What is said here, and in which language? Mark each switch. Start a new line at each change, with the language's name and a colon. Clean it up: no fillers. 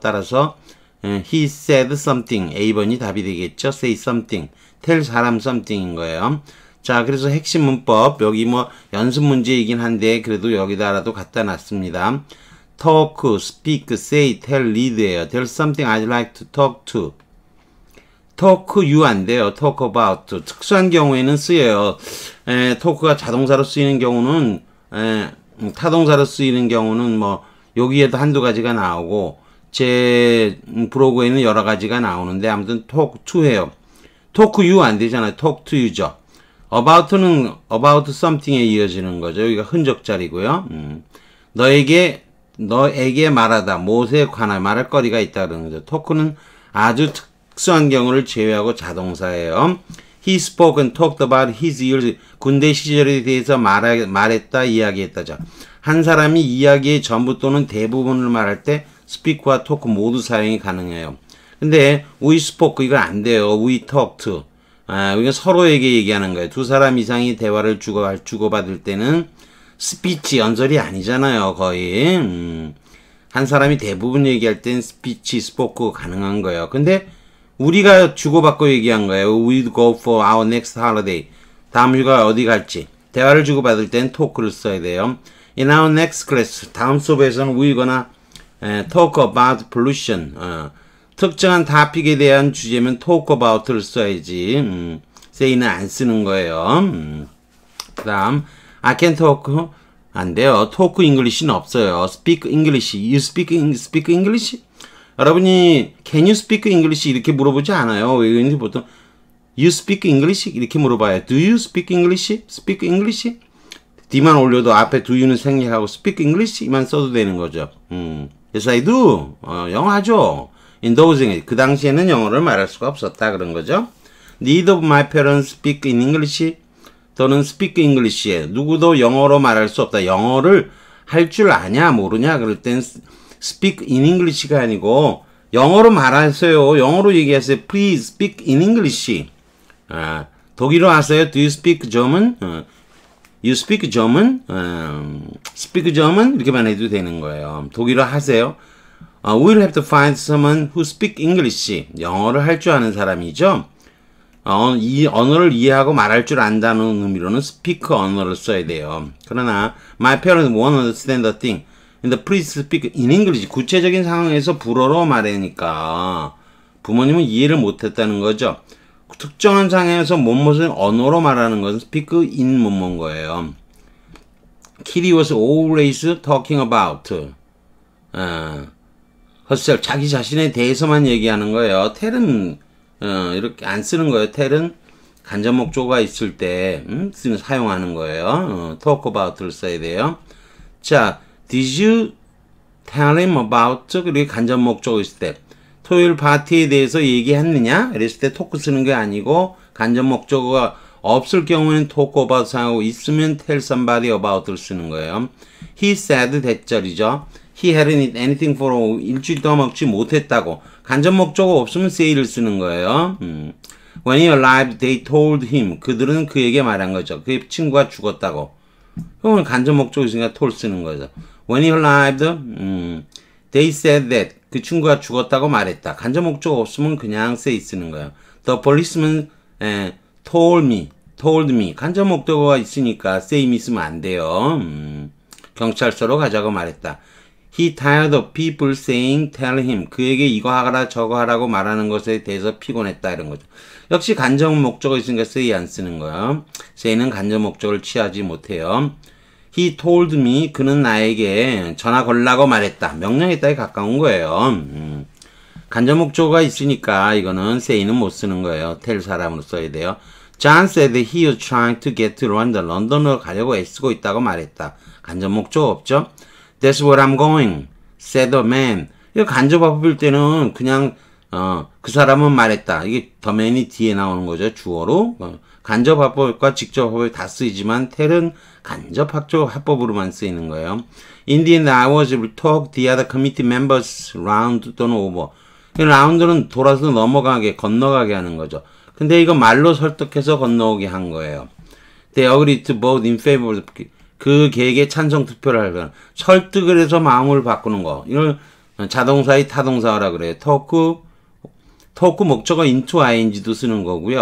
Korean: 따라서
English: he said something
Korean: A번이 답이 되겠죠. say something tell 사람 something인 거예요. 자, 그래서 핵심 문법 여기 연습 문제이긴 한데 그래도 여기다라도 갖다 놨습니다.
English: talk, speak, say, tell, read예요. There's something I'd like to talk to.
Korean: talk you 안 돼요.
English: talk about.
Korean: 특수한 경우에는 쓰여요. talk가 자동사로 쓰이는 경우는 타동사로 쓰이는 경우는 여기에도 한두 가지가 나오고 제 브로그에는 여러 가지가 나오는데 아무튼 talk to 해요. talk you 안 되잖아요. talk to you죠. about는 about something에 이어지는 거죠. 여기가 흔적자리고요. 너에게 말하다. 무엇에 관한 말할 거리가 있다 그러는 거죠. talk는 아주 특수한 경우를 제외하고 자동사예요.
English: He spoke and talked about his years.
Korean: 군대 시절에 대해서 말했다, 이야기했다죠. 한 사람이 이야기의 전부 또는 대부분을 말할 때 speak와 talk 모두 사용이 가능해요. 근데 we spoke 이건 안 돼요.
English: we talked.
Korean: 이건 서로에게 얘기하는 거예요. 두 사람 이상이 대화를 주고받을 때는 speech 연설이 아니잖아요. 거의. 한 사람이 대부분 얘기할 땐 speech, spoke 가능한 거예요. 근데 우리가 주고받고 얘기한 거예요.
English: We'll go for our next holiday.
Korean: 다음 휴가 어디 갈지. 대화를 주고받을 땐 talk를 써야 돼요.
English: In our next class,
Korean: 다음 수업에서는
English: we're gonna talk about pollution.
Korean: 특정한 topic에 대한 주제면 talk about를 써야지. say는 안 쓰는 거예요.
English: 그 다음, I can talk.
Korean: 안 돼요.
English: talk English는 없어요. speak English. You speak English?
Korean: 여러분이 can you speak English 이렇게 물어보지 않아요. 외국인들이 보통 you speak English 이렇게 물어봐요.
English: Do you speak English? Speak English?
Korean: D만 올려도 앞에 do you는 생략하고 speak English 만 써도 되는 거죠.
English: Yes, I do.
Korean: 영어 하죠.
English: In those days.
Korean: 그 당시에는 영어를 말할 수가 없었다 그런 거죠.
English: Neither of my parents speak in English.
Korean: 또는 speak English에 누구도 영어로 말할 수 없다. 영어를 할 줄 아냐 모르냐 그럴 땐 speak in English가 아니고 영어로 말하세요. 영어로 얘기하세요.
English: Please speak in English.
Korean: 독일어 하세요.
English: Do you speak German? You speak German? Speak German?
Korean: 이렇게만 해도 되는 거예요. 독일어 하세요.
English: We'll have to find someone who speak English.
Korean: 영어를 할 줄 아는 사람이죠. 이 언어를 이해하고 말할 줄 안다는 의미로는 speak 언어를 써야 돼요.
English: 그러나 my parents won't understand the thing. 근데 please speak in English.
Korean: 구체적인 상황에서 불어로 말하니까 부모님은 이해를 못했다는 거죠. 특정한 상황에서 무엇을 언어로 말하는 것은 speak in 뭐뭐인 거예요.
English: Kitty was always talking about herself.
Korean: 자기 자신에 대해서만 얘기하는 거예요. 텔은 이렇게 안 쓰는 거예요. 텔은 간접 목조가 있을 때 사용하는 거예요. talk about를 써야 돼요.
English: 자, did you tell him about?
Korean: 그리고 간접 목조가 있을 때 토요일 파티에 대해서 얘기했느냐? 이랬을 때 talk 쓰는 게 아니고 간접 목조가 없을 경우에는 talk about 사용하고 있으면 tell somebody about를 쓰는 거예요.
English: He said 대절이죠. He hadn't eaten anything for
Korean: 일주일 동안 먹지 못했다고. 간접 목적어 없으면 say를 쓰는 거예요.
English: When he arrived, they told him.
Korean: 그들은 그에게 말한 거죠. 그의 친구가 죽었다고. 그러면 간접 목적어 있으니까 told 쓰는 거죠.
English: When he arrived, they said that.
Korean: 그 친구가 죽었다고 말했다. 간접 목적어 없으면 그냥 say 쓰는 거예요.
English: The policeman told me.
Korean: 간접 목적어가 있으니까 say만 쓰면 안 돼요. 경찰서로 가자고 말했다.
English: He tired of people saying, tell him.
Korean: 그에게 이거 하라 저거 하라고 말하는 것에 대해서 피곤했다 이런 거죠. 역시 간접 목적어 있으니까 say 안 쓰는 거예요. say는 간접 목적어를 취하지 못해요.
English: He told me.
Korean: 그는 나에게 전화 걸라고 말했다. 명령에 따라 가까운 거예요. 간접 목적어가 있으니까 이거는 say는 못 쓰는 거예요. tell 사람으로 써야 돼요.
English: John said he was trying to get to London.
Korean: 런던으로 가려고 애쓰고 있다고 말했다. 간접 목적어 없죠?
English: That's where I'm going, said the man.
Korean: 이거 간접합일 때는 그냥 그 사람은 말했다. 이게 the man이 뒤에 나오는 거죠. 주어로. 간접합법과 직접합법이 다 쓰이지만 tell은 간접합법으로만 쓰이는 거예요.
English: In the end, I was able to talk the other committee members round 또는 over.
Korean: 라운드는 돌아서 넘어가게, 건너가게 하는 거죠. 근데 이거 말로 설득해서 건너오게 한 거예요.
English: They agreed to vote in favor of
Korean: 그 계획에 찬성 투표를 하거나 설득을 해서 마음을 바꾸는 거. 이걸 자동사의 타동사라 그래요. 토크 목적어 into ing도 쓰는 거고요.